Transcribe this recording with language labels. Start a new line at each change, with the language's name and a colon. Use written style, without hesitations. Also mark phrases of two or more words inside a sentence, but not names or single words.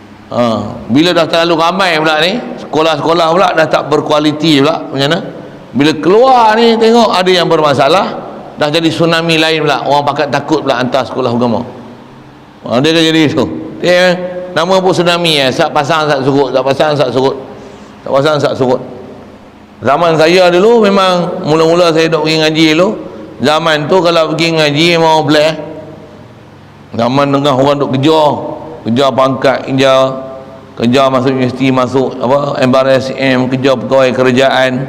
Malay: Bila dah terlalu ramai pula ni, sekolah-sekolah pula dah tak berkualiti pula, macam mana? Bila keluar ni tengok ada yang bermasalah, dah jadi tsunami lain pula, orang pakat takut pula hantar sekolah agama. Dia dah jadi tu. Dia nama pun tsunami sak pasang sak surut, sak pasang sak surut, sak pasang sak surut. Zaman saya dulu memang mula-mula saya duk pergi ngaji dulu, zaman tu kalau pergi ngaji mau belah. Zaman tengah orang duk kejar pangkat, kejar masuk universiti, masuk apa MBRSM, kejar pegawai kerajaan.